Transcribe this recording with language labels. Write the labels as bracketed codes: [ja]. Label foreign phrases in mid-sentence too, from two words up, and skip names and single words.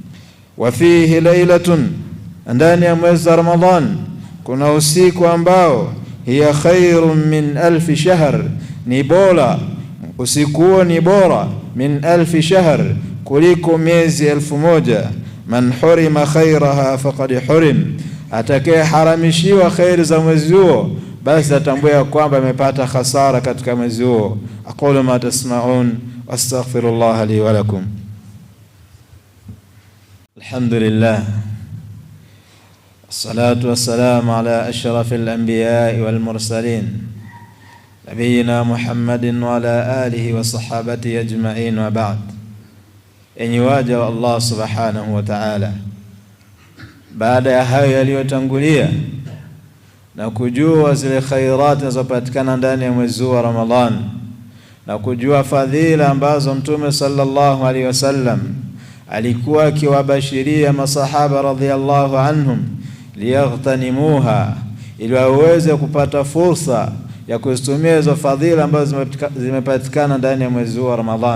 [ar] وفيه ليلة, [sw] ndani ya mwezi wa Ramadhan kuna usiku ambao [ar] هي خير من ألف شهر, [sw] ni bora usiku huo, ni bora [ar] من ألف شهر, [sw] kuliko miezi 1000. [ar] من حرم خيرها فقد حرم, [sw] atakaye haramishiwa khairi za mwezi huo basi atambua kwamba amepata hasara katika mwezi huo. [ar] أقول ما تسمعون وأستغفر الله لي ولكم. الحمد لله والصلاة والسلام على أشرف الأنبياء والمرسلين نبينا محمد وعلى آله وصحابته أجمعين وبعد. [sw] Enyi waja wa Allah [ar] سبحانه وتعالى, [sw] baada ya hayo yaliyotangulia na kujua zile khairat zinazopatikana ndani ya mwezi wa Ramadhan, na kujua fadhila ambazo mtume [ar] صلى الله عليه وسلم [sw] alikuwa akiwabashiria masahaba [ar] رضي الله عنهم ليغتنموها, [sw] ili waweze kupata fursa ya kuzitumia hizo fadhila ambazo zimepatikana ndani ya mwezi wa Ramadhan.